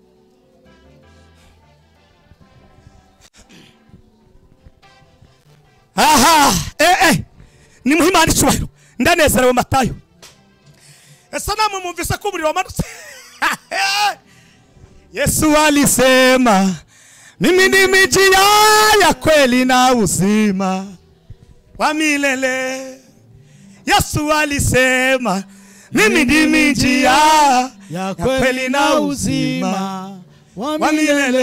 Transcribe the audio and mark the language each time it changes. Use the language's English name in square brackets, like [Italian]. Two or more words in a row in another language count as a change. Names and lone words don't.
[Rundi] aha ni muhimana icubahiro ndanezerewe Matayo esa namwe mumvise ko umuriro wamanutse Yesu [Swahili] alisema mimi ndimi njia ya kweli na uzima wa milele. Yesu alisema mimi ndimi njia ya kweli na uzima wa milele.